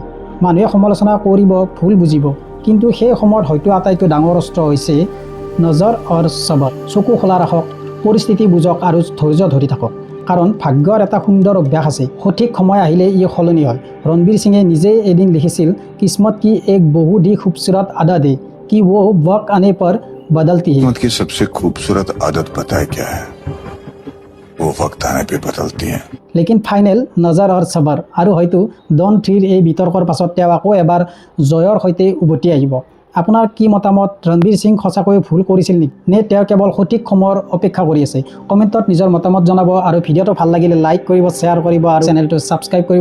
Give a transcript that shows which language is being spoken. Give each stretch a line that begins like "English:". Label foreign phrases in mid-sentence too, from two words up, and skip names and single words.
Assamese: মানুহে সমালোচনা কৰিব, ভুল বুজিব, কিন্তু সেই সময়ত হয়তো আটাইতকৈ ডাঙৰ অস্ত্ৰ হৈছে
Hindi: नज़र और सब्र।
Assamese: চকু খোলা ৰাখক, পৰিস্থিতি বুজক আৰু ধৈৰ্য ধৰি থাকক, কাৰণ ভাগ্যৰ এটা সুন্দৰ অভ্যাস আছে, সঠিক সময় আহিলে ই সলনি হয়। ৰণবীৰ সিঙে নিজেই এদিন লিখিছিল,
Hindi: किस्मत की एक बहुत ही खूबसूरत आदत है कि वो वक्त आने पर बदलती है। किस्मत की सबसे खूबसूरत आदत पता है क्या है? वो वक्त आने पे बदलती है। लेकिन फाइनल नज़र और सब्र।
Assamese: আৰু হয়তো ডন 3ৰ এই বিতৰ্কৰ পাছত তেওঁ আকৌ এবাৰ জয়ৰ সৈতে উভতি আহিব। আপোনাৰ কি মতামত? ৰণবীৰ সিং সঁচাকৈয়ে ভুল কৰিছিল নেকি, নে তেওঁ কেৱল সঠিক সময়ৰ অপেক্ষা কৰি আছে? কমেণ্টত নিজৰ মতামত জনাব, আৰু ভিডিঅ'টো ভাল লাগিলে লাইক কৰিব, শ্বেয়াৰ কৰিব আৰু চেনেলটো ছাবস্ক্ৰাইব কৰিব।